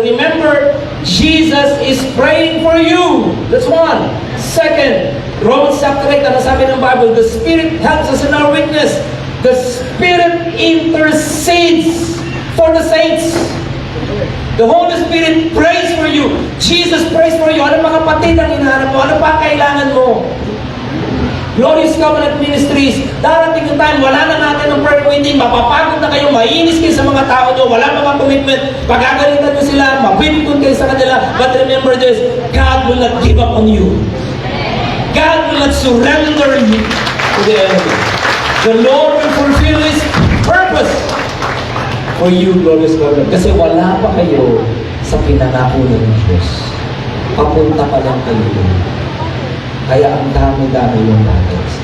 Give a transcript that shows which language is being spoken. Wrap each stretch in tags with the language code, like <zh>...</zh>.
<en>Remember, Jesus is praying for you. That's one. Second, Romans chapter 8,</en> <tl>ano sabi ng Bible?</tl> <en>The Spirit helps us in our weakness. The Spirit intercedes for the saints. The Holy Spirit prays for you. Jesus prays for you.</en> <tl>Ano mga kapatid ang hinahanap mo? Ano pa ang kailangan mo? Glorious Covenant Ministries, darating yung time, wala na natin ng prayer meeting, mapapagod na kayo, mainis kayo sa mga tao nyo, wala mga commitment, pagagalitan nyo sila, mabibigod kayo sa kanila.</tl> <en>But remember this, God will not give up on you. God will not surrender you to the enemy. The Lord will fulfill His purpose for you, Glorious Covenant.</en> <tl>Kasi wala pa kayo sa pinangako ng Diyos. Papunta pa lang kayo. Kaya ang dami-dami yung natin.</tl>